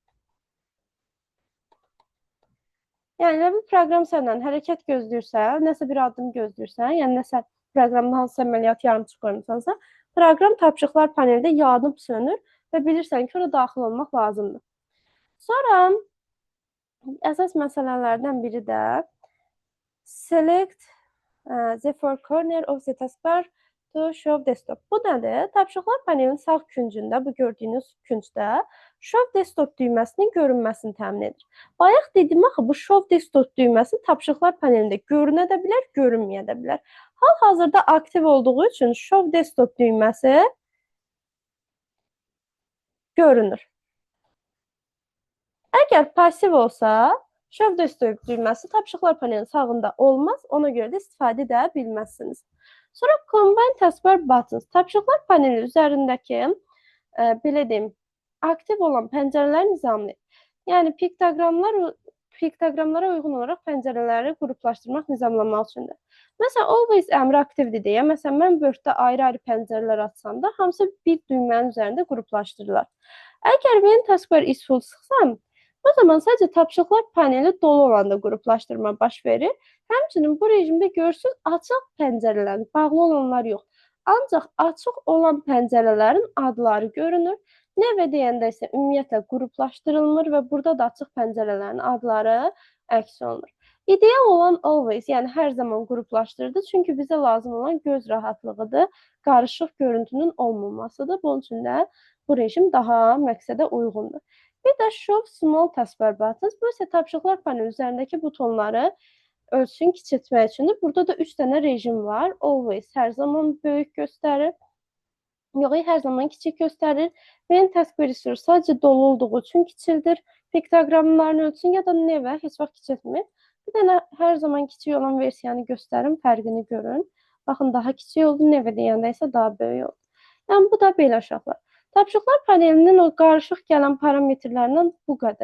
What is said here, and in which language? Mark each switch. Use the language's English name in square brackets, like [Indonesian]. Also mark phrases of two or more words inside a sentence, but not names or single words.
[Azerbaijani] Yəni, bir proqram səndən hərəkət gözləyirsə, nəsə bir addım gözləyirsən, yəni nəsə proqramda hansısa əməliyyat yarımçıq qoymuşsansa, proqram tapşırıqlar panelində yanıb sönür və bilirsən ki, ora daxil olmaq lazımdır. Sonra əsas məsələlərdən biri də [English] select the four corner of the taskbar to show desktop. [Azerbaijani] Bu nədir? Tapşırıqlar panelinin sağ küncündə, bu gördüyünüz küncdə [English] show desktop [Azerbaijani] düyməsinin görünməsini təmin edir. Bayaq dedim axı, bu [English] show desktop [Azerbaijani] düyməsi tapşırıqlar panelində görünə də bilər, görünməyə də bilər. Hal-hazırda aktiv olduğu üçün [English] show desktop [Azerbaijani] düyməsi görünür. Əgər pasiv olsa, [English] show desktop [Azerbaijani] düyməsi tapşırıqlar panelinin sağında olmaz, ona görə də istifadə edə bilməzsiniz. Sonra [English] combine taskbar buttons. [Azerbaijani] Tapşırıqlar paneli üzərindəki, belə deyim, aktiv olan pəncərələri nizamlayır. Yəni, piktogramlara uyğun olaraq pəncərələri qruplaşdırmaq, nizamlamaq üçündür. Məsələn, always əmri aktivdir deyə, məsələn, mən Word-də ayrı-ayrı pəncərələr açsam da, hamısı bir düymənin üzərində qruplaşdırırlar. Əgər [English] when taskbar is full [Azerbaijani] sıxsam, O zaman sadəcə tapşırıqlar paneli dolu olanda qruplaşdırma baş verir. Həmçinin bu rejimdə görürsüz açıq pəncərələrin, bağlı olanlar yox. Ancaq açıq olan pəncərələrin adları görünür. Nəvə deyəndə isə ümumiyyətlə qruplaşdırılmır və burada da açıq pəncərələrin adları əks olunur. İdeal olan always, yəni hər zaman qruplaşdırdı. Çünki bizə lazım olan göz rahatlığıdır, qarışıq görüntünün olmamasıdır. Bunun üçün də bu rejim daha məqsədə uyğundur. Bir də [English] show small taskbar buttons. [Azerbaijani] Bu isə tapşırıqlar paneli üzərindəki butonları ölçün, kiçiltmək üçündür. Burada da 3 dənə rejim var. Always hər zaman böyük göstərir. Yox, hər zaman kiçik göstərir. [English] When task resource [Azerbaijani] sadəcə dolu olduğu üçün kiçildir. Piktoqramlarını ölçün ya da never heç vaxt kiçiltmir. Bir dənə hər zaman kiçik olan versiyanı göstərin, fərqini görün. Baxın, daha kiçik oldu, never deyəndə isə daha böyük oldu. Yəni, bu da belə uşaqlar. Tapşırıqlar panelinin o qarışıq gələn parametrlərindən bu qədər.